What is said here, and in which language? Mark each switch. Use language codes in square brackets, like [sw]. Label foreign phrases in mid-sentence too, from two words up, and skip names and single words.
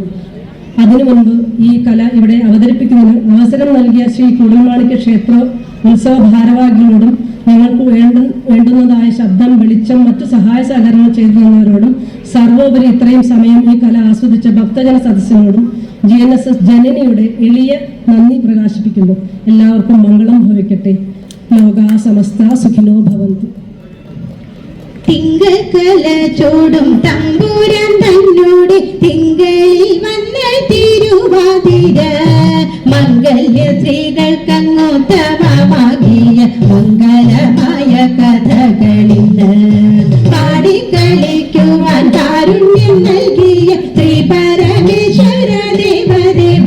[ml] അതിനു മുൻപ് ഈ കല ഇവിടെ അവതരിപ്പിക്കുന്നതിന് അവസരം നൽകിയ ശ്രീ കൂടൽമാണിക്യ ക്ഷേത്ര ഉത്സവ ഭാരവാഹികളോടും ഞങ്ങൾക്ക് വേണ്ടുന്നതായ ശബ്ദം, വെളിച്ചം, മറ്റു സഹായ സഹകരണങ്ങൾ ചെയ്തു തന്നവരോടും സർവോപരി ഇത്രയും സമയം ഈ കല ആസ്വദിച്ച ഭക്തജന സദസ്സിനോടും GNSS ജനനിയുടെ എളിയ നന്ദി പ്രകാശിപ്പിക്കുന്നു. എല്ലാവർക്കും മംഗളം ഭവിക്കട്ടെ. [sa] लोका समस्त सुखिनो भवन्तु. [ml] തിങ്കക്കല ചോടും തമ്പൂരാൻ തന്നോട് തിങ്കളിൽ വന്ന തിരുവാതിര മംഗല്യ സ്ത്രീകൾക്കങ്ങോത്തമമാകിയ മംഗലമായ കഥകളിന്ന് പാടിക്കളിക്കുവാൻ കാരുണ്യം നൽകിയ ശ്രീ പരമേശ്വര ദേവദേവ